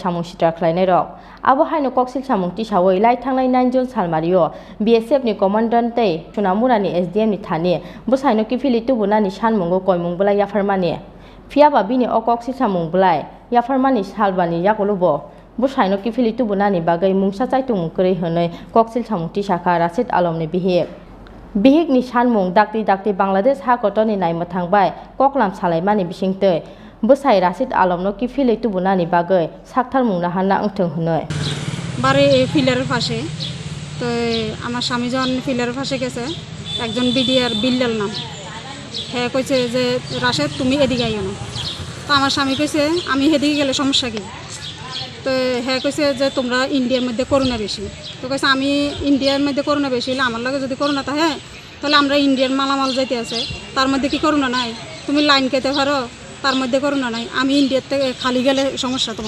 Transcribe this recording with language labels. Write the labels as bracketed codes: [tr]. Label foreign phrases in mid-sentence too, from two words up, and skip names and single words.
[trp] samung sitra khlainai rok abo haino koksil samung ti sawoi lai thangnai 9 June salmario BSF ni commandant tei Sunamura ni SDM ni thani busaino kifili tubuna ni sanmungo koimung bula yafarmani Fiaba bini o koksil samung bulai yafarmani salbani yakolubo busaino kifili tubuna ni bagai mungsa chaitung mungkri honoi koksil samung ti saka Rashid Alom ni bihik ni sanmung dakti Bangladesh ha kotoni naima thangbai koklam salaimani bisingtei Busai Rashid Alom no kifili tubunani bagai sakthar mungna hanna angthong honoi [bn] বারে এই ফিলারের পাশে তো আমার স্বামী যখন ফিলারের পাশে গেছে একজন বিডিআর বিল্লাল নাম হ্যাঁ কইছে যে রাশেদ তুমি এদিকে আইও না তো আমার স্বামী কইছে আমি এদিকে গেলে সমস্যা কি তো হ্যাঁ কইছে যে তোমরা ইন্ডিয়ার মধ্যে করোনা বেশি তো কইছে আমি ইন্ডিয়ার মধ্যে করোনা বেশি হলে আমার লগে যদি করোনা থাকে তাহলে আমরা ইন্ডিয়ার মালামাল যাইতে আছে তার মধ্যে কি করোনা নাই তুমি লাইন কেটে পারো তার মধ্যে করোনা নাই আমি ইন্ডিয়ার থেকে খালি গেলে সমস্যা তোমার